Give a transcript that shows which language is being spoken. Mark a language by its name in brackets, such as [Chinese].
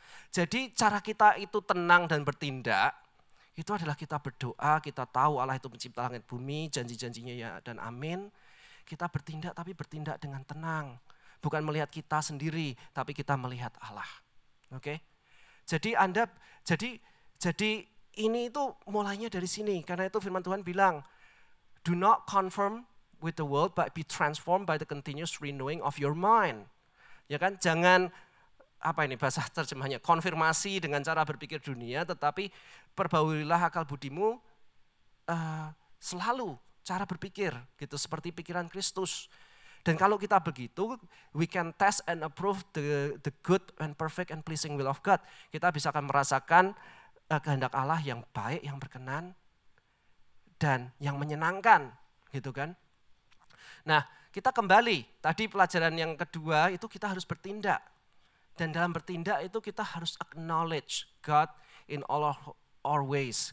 [Indonesian] Jadi cara kita itu tenang dan bertindak, itu adalah kita berdoa, kita tahu Allah itu pencipta langit bumi, janji-janjinya ya dan amin. Kita bertindak tapi bertindak dengan tenang. Bukan melihat kita sendiri, tapi kita melihat Allah. Oke? Jadi jadi ini itu mulainya dari sini. Karena itu firman Tuhan bilang, [English] do not conform with the world, but be transformed by the continuous renewing of your mind. [Indonesian] Ya kan, jangan apa ini bahasa terjemahnya, konfirmasi dengan cara berpikir dunia, tetapi perbaulilah akal budimu selalu cara berpikir gitu seperti pikiran Kristus. Dan kalau kita begitu, [English] we can test and approve the good and perfect and pleasing will of God. [Indonesian] Kita bisa akan merasakan kehendak Allah yang baik, yang berkenan dan yang menyenangkan, gitu kan? Nah, kita kembali, tadi pelajaran yang kedua itu kita harus bertindak. Dan dalam bertindak itu kita harus [English] acknowledge God in all our ways.